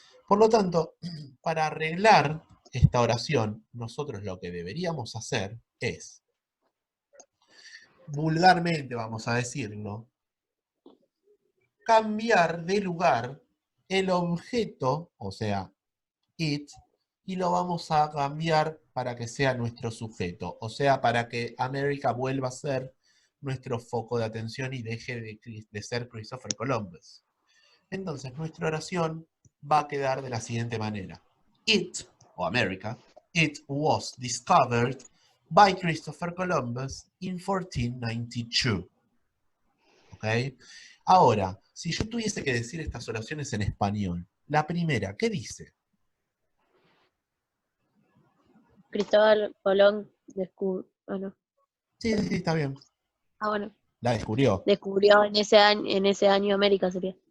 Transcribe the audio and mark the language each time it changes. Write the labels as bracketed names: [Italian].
[Spanish] Por lo tanto, para arreglar esta oración, nosotros lo que deberíamos hacer es, vulgarmente vamos a decirlo, cambiar de lugar el objeto, o sea, it, y lo vamos a cambiar para que sea nuestro sujeto, o sea, para que América vuelva a ser nuestro foco de atención y deje de ser Christopher Columbus. Entonces, nuestra oración va a quedar de la siguiente manera. [English] It, o America, it was discovered by Christopher Columbus in 1492. [Spanish] ¿Ok? Ahora, si yo tuviese que decir estas oraciones en español, la primera, ¿qué dice? Cristóbal Colón descubrió. Ah, no. Sí, sí, está bien. Ah, bueno. La descubrió. Descubrió en ese año América sería.